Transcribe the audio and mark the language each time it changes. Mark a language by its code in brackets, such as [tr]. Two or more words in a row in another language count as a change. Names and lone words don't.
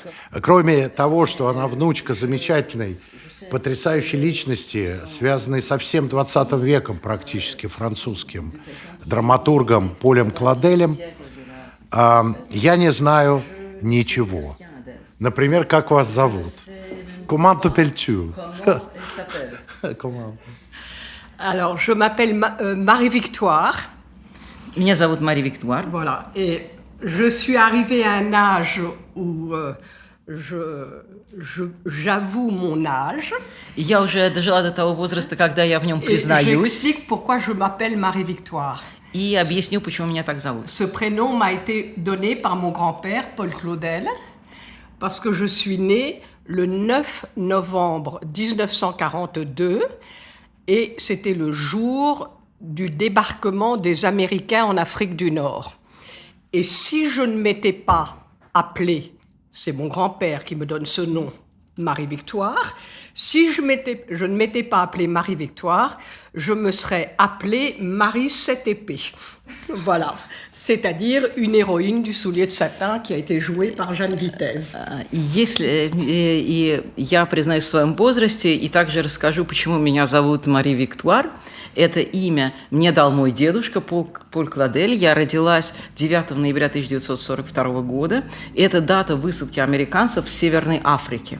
[ru] Кроме того, что она внучка замечательной, потрясающей личности, связанной со всем 20 веком практически, французским драматургом Полем Клоделем, я не знаю ничего. Например, как вас зовут? [fr] Comment t'appelles-tu? Alors, je m'appelle Marie-Victoire. [ru] Меня зовут Мария Виктуар. [fr] Voilà. Et je suis arrivée à un âge où j'avoue mon âge. [ru] Я уже дожила до того возраста, когда я в нем признаюсь. [fr] Et j'explique pourquoi je m'appelle Marie-Victoire. [ru] И объясню, почему меня так зовут. [fr] Ce prénom m'a été donné par mon grand-père, Paul Claudel, parce que je suis née le 9 novembre 1942 et c'était le jour du débarquement des Américains en Afrique du Nord. Et si je ne m'étais pas appelée, c'est mon grand-père qui me donne ce nom, Marie-Victoire, si je ne m'étais pas appelée Marie-Victoire, je me serais appelée Marie Sept Épées. Voilà. C'est-à-dire une héroïne du soulier de satin qui a été jouée par Jeanne Vitez. [ru] И я признаюсь в своем возрасте и также расскажу, почему меня зовут Мари Виктуар. Это имя мне дал мой дедушка Поль Клодель. Я родилась 9 ноября 1942 года. Это дата высадки американцев в Северной Африке.